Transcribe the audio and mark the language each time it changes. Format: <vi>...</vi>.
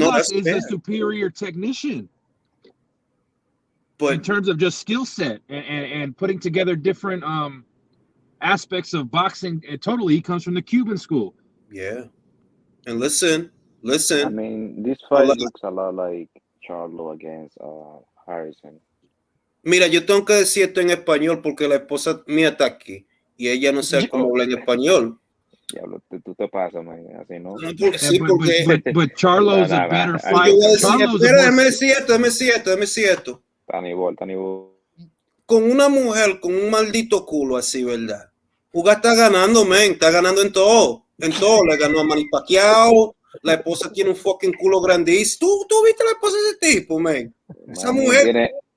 <en>Ugas is a superior technician. But in terms of just skill set and putting together different aspects of boxing, totally, he comes from the Cuban school. Yeah. And listen. I mean, this fight looks a lot like Charlo against Harrison.</en> <es>Mira, yo tengo que decir esto en español porque la esposa mía está aquí y ella no sabe cómo hablar en español. Diablo, tú te pasas, man. Así, ¿no?</es> <en>But Charlo's a better fighter.</en> <es>Déjame decir esto. Tan igual. Con una mujer con un maldito culo así, ¿verdad? Ugas está ganando, men. Está ganando en todo. En todo. Le ganó a Manny Pacquiao. La esposa tiene un fucking culo grandísimo. ¿Tú viste la esposa de ese tipo, men? Esa mujer...</es>